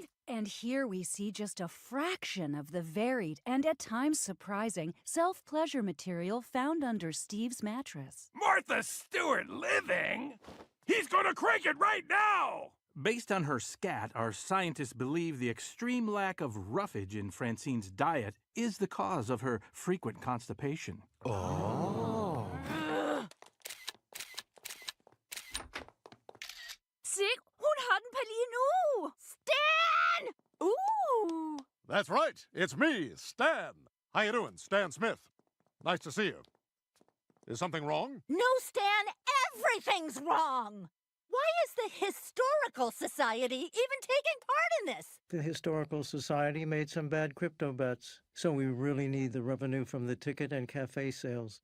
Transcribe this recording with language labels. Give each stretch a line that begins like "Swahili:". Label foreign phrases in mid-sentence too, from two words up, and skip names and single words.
English: And here we see just a fraction of the varied and at times surprising self-pleasure material found under Steve's mattress. Martha Stewart living? He's gonna crank it right now! Based on her scat, our scientists believe the extreme lack of roughage in Francine's diet is the cause of her frequent constipation. Oh.
Danish: Sig, hun har den på lige nu!
English: Stan! Ooh! That's right. It's me, Stan. How you doing, Stan Smith? Nice to see you. Is something wrong? No, Stan, everything's wrong! Why is the Historical Society even taking part in this? The Historical Society made some bad crypto bets, so we really need the revenue from the ticket and cafe sales.